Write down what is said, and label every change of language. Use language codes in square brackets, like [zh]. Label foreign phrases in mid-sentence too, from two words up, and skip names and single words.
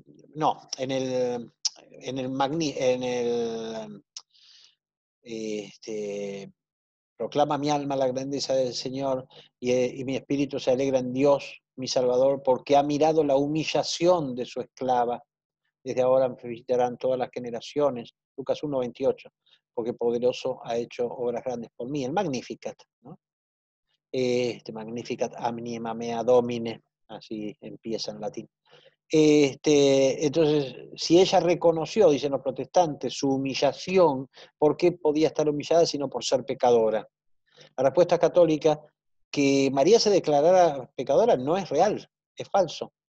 [es] no, en el proclama mi alma la grandeza del Señor y mi espíritu se alegra en Dios, mi Salvador, porque ha mirado la humillación de su esclava. Desde ahora me felicitarán todas las generaciones. Lucas 1:28, porque poderoso ha hecho obras grandes por mí. El Magnificat, ¿no? [la] Magnificat anima mea domine, [es] así empieza en latín. Entonces, si ella reconoció, dicen los protestantes, su humillación, ¿por qué podía estar humillada sino por ser pecadora? La respuesta católica, que María se declarara pecadora, no es real, es falso.